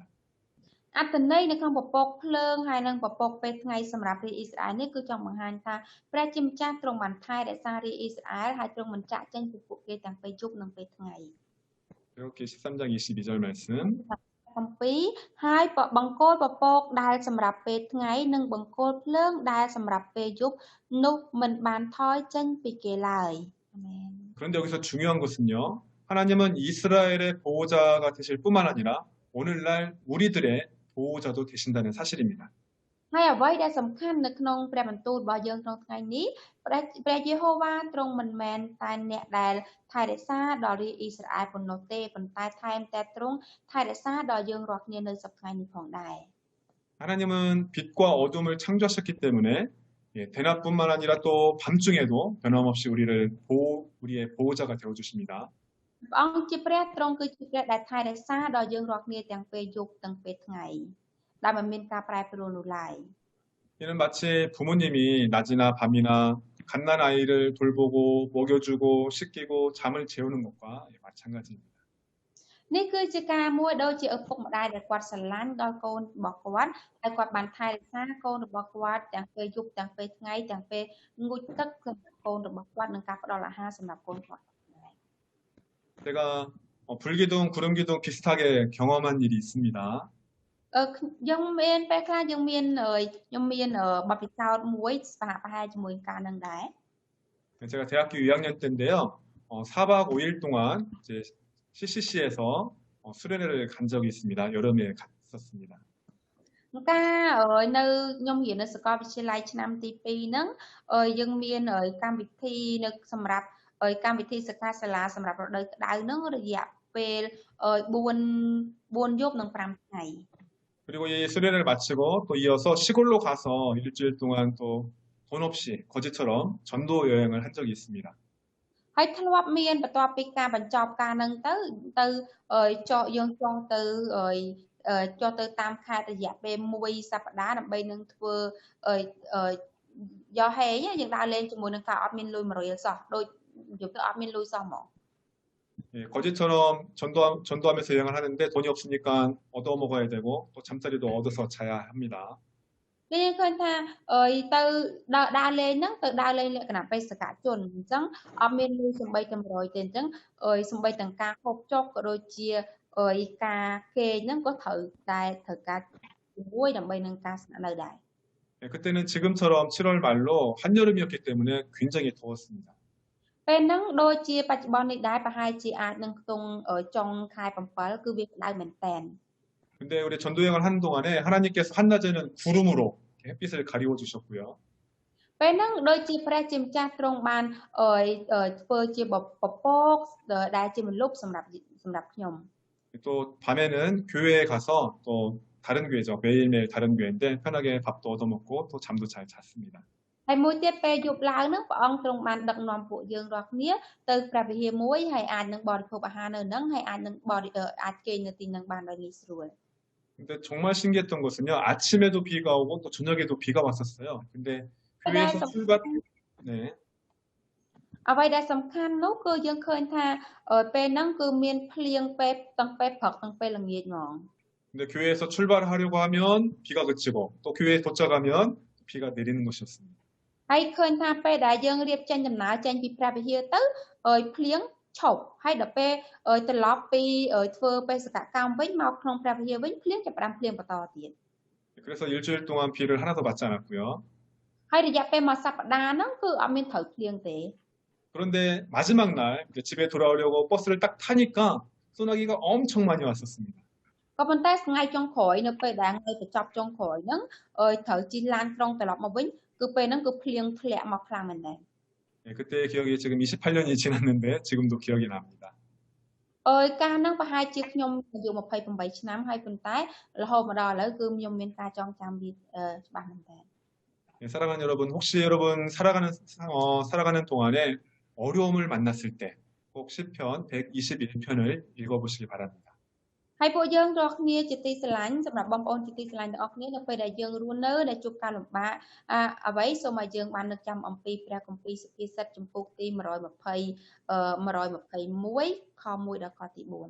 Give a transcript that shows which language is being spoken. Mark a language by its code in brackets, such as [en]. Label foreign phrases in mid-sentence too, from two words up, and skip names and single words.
[km] អត្តន័យនៅក្នុងពពកភ្លើងហើយនិងពពកពេលថ្ងៃសម្រាប់រាជអ៊ីស្រាអែលនេះគឺចង់បង្ហាញថាព្រះជាម្ចាស់ទ្រង់បានថែរក្សារាជអ៊ីស្រាអែលហើយទ្រង់មិនចាក់ចេញពីពួកគេទាំងពេលយប់និងពេលថ្ងៃ [ko] 이렇게 13장 22절 말씀 [km] 7 ហើយបង្គោលពពកដែលសម្រាប់ពេលថ្ងៃនិងបង្គោលភ្លើងដែលសម្រាប់ពេលយប់នោះមិនបានថយចេញពីគេឡើយអាមែន [ko] 그런데 여기서 중요한 것은요. 하나님은 이스라엘의 보호자가 되실 뿐만 아니라 오늘날 우리들의 보호자도 되신다는 사실입니다. [km] ហើយអ្វីដែលសំខាន់នៅក្នុងព្រះបន្ទូលរបស់យើងក្នុងថ្ងៃនេះព្រះយេហូវ៉ាទ្រង់មិនមែនតែអ្នកដែលថែរក្សាដល់រាជអ៊ីស្រាអែលប៉ុណ្ណោះទេប៉ុន្តែថែមតែទ្រង់ថែរក្សាដល់យើងរាល់គ្នានៅសប្តាហ៍នេះផងដែរ [ko] 하나님은 빛과 어둠을 창조하셨기 때문에 대낮뿐만 아니라 또 밤중에도 변함없이 우리의 보호자가 되어 주십니다. [km] ព្រះអង្គជាព្រះទ្រង់គឺជាព្រះដែលថែរក្សាដល់យើងរាល់គ្នាទាំងពេលយប់ទាំងពេលថ្ងៃដែលមិនមានការប្រែប្រួលនោះឡើយ [ko] 이는 마치 부모님이 낮이나 밤이나 갓난 아이를 돌보고 먹여주고 씻기고 잠을 재우는 것과 마찬가지입니다. [km] នេះគឺជាការមួយដូចជាឪពុកម្ដាយដែលគាត់ស្រឡាញ់ដល់កូនរបស់គាត់ហើយគាត់បានថែរក្សាកូនរបស់គាត់ទាំងពេលយប់ទាំងពេលថ្ងៃទាំងពេលងូតទឹកសម្រាប់កូនរបស់គាត់និងការផ្ដល់អាហារសម្រាប់កូនគាត់ដែរ [ko] 제가 불기둥, 구름기둥 비슷하게 경험한 일이 있습니다. [km] យើងមានពេលខ្លះយើងមានខ្ញុំមានបទពិសោធន៍មួយសហប្រហែលជាមួយការនឹងដែរ [ko] 제가 대학교 2학년 때인데요. 4박 5일 동안 이제 CCC에서 수련회를 간 적이 있습니다. 여름에 갔었습니다. [km] ការនៅខ្ញុំរៀននៅសាកលវិទ្យាល័យឆ្នាំទី2ហ្នឹងយើងមានកម្មវិធីនៅសម្រាប់កម្មវិធីសិក្ខាសាលាសម្រាប់រដូវក្តៅហ្នឹងរយៈពេល4យប់និង5ថ្ងៃ [ko] 그리고 이 수련회를 마치고 또 이어서 시골로 가서 일주일 동안 또 돈 없이 거지처럼 전도 여행을 한 적이 있습니다. [km] ហើយធ្លាប់មានបន្ទាប់ពីការបញ្ចប់ការហ្នឹងទៅយើងចង់ទៅតាមខេត្តរយៈពេល1សប្តាហ៍ដើម្បីនឹងធ្វើយកហេយើងដើរលេងជាមួយនឹងការអត់មានលុយ100រៀលសោះដូចយកទៅអត់មានលុយសោះហ្មង [ko] 예, 거지처럼 전도하면서 여행을 하는데 돈이 없으니까 얻어 먹어야 되고 또 잠자리도 얻어서 자야 합니다. [km] យើងឃើញថាទៅដើរលេងហ្នឹងទៅដើរលេងលក្ខណៈបេសកជនអញ្ចឹងអត់មានលុយសំបីតែ100ទេអញ្ចឹងសំបីទាំងការហូបចុកក៏ដូចជាការគេងហ្នឹងក៏ត្រូវការជាមួយដើម្បីនឹងការស្នាក់នៅដែរ [ko] 예, 그때는 지금처럼 7월 말로 한여름이었기 때문에 굉장히 더웠습니다. [km] ពេលហ្នឹងដូចជាបច្ចុប្បន្ននេះដែរប្រហែលជាអាចនឹងខ្ទង់ចុងខែ7គឺវាក្តៅមែនតើ [ko] 근데 우리 전도 여행을 하는 동안에 하나님께서 한낮에는 구름으로 햇빛을 가리워 주셨고요. [km] ពេលហ្នឹងដូចជាព្រះជាម្ចាស់ទ្រង់បានធ្វើជាពពកដែលជាមលុបសម្រាប់ខ្ញុំ [ko] 또 밤에는 교회에 가서 또 다른 교회죠. 매일매일 다른 교회인데 편하게 밥도 얻어 먹고 또 잠도 잘 잤습니다. [km] ហើយមួយទៀតពេលយប់ឡើងហ្នឹងព្រះអង្គទ្រង់បានដឹកនាំពួកយើងរាល់គ្នាទៅព្រះវិហារមួយហើយអាចនឹងបរិភោគអាហារនៅហ្នឹងហើយអាចគេងនៅទីហ្នឹងបានដោយងាយស្រួល [ko] 근데 정말 신기했던 것은요. 아침에도 비가 오고 또 저녁에도 비가 왔었어요. 근데 교회에서 출발, 네. [km] អ្វីដែលសំខាន់នោះគឺយើងឃើញថាពេលហ្នឹងគឺមានភ្លៀងពេលទាំងពេលព្រឹកទាំងពេលល្ងាចហ្មង [ko] 근데 교회에서 출발하려고 하면 비가 그치고 또 교회에 도착하면 비가 내리는 것이었습니다. [km] ហើយឃើញថាពេលដែលយើងរៀបចេញដំណើរចេញពីព្រះវិហារទៅភ្លៀងឈប់ហើយដល់ពេលត្រឡប់ពីធ្វើបេសកកម្មវិញមកក្នុងព្រះវិហារវិញភ្លៀងចាប់ផ្ដើមភ្លៀងបន្តទៀត [ko] 그래서 일주일 동안 비를 하나도 맞지 않았고요. [km] ហើយរយៈពេលមួយសប្តាហ៍ហ្នឹងគឺអត់មានត្រូវភ្លៀងទេ [ko] 그런데 마지막 날 이제 집에 돌아오려고 버스를 딱 타니까 소나기가 엄청 많이 왔었습니다. [km] ក៏ប៉ុន្តែថ្ងៃចុងក្រោយនៅពេលដែលថ្ងៃបញ្ចប់ចុងក្រោយហ្នឹងត្រូវជិះឡានក្រុងត្រឡប់មកវិញគឺពេលហ្នឹងគឺភ្លៀងធ្លាក់មកខ្លាំងមែនដែរ [ko] 네, 그때의 기억이 지금 28년이 지났는데 지금도 기억이 납니다. [km] កាលហ្នឹងប្រហែលជាខ្ញុំអាយុ28ឆ្នាំហើយប៉ុន្តែរហូតមកដល់ឥឡូវគឺខ្ញុំមានការចងចាំវាច្បាស់មែនដែរ [ko] 네, 사랑하는 여러분, 혹시 여러분 살아가는 동안에 어려움을 만났을 때 꼭 시편 121편을 읽어보시기 바랍니다. [km] ហើយពួកយើងរាល់គ្នាជាទីស្រឡាញ់សម្រាប់បងប្អូនជាទីស្រឡាញ់ទាំងអស់គ្នានៅពេលដែលយើងរស់នៅដែលជួបការលំបាកអ្វីសូមឲ្យយើងបាននឹកចាំអំពីព្រះគម្ពីរសុភាសិតចំពោះទី121ខ1ដល់ខទី4